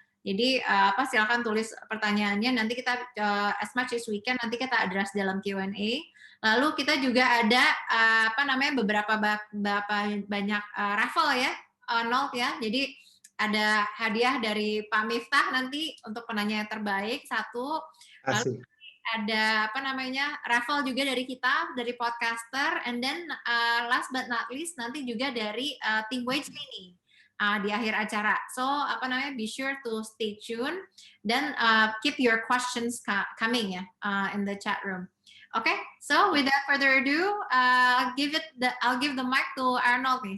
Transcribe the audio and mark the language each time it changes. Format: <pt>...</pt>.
<id>Jadi silakan tulis pertanyaannya. Nanti kita</id> <en>as much as we can</en> <id>nanti kita address dalam Q&A. Lalu kita juga ada beberapa banyak raffle ya, Arnold ya. Jadi ada hadiah dari Pak Miftah nanti untuk penanya yang terbaik 1. Lalu ada raffle juga dari kita dari podcaster,</id> <en>and then last but not least</en> <id>nanti juga dari tim Wage Mini di akhir acara.</id> <en>So be sure to stay tuned dan keep your questions coming ya in the chat room. Okay, so without further ado, I'll give the mic to Arnold nih.</en>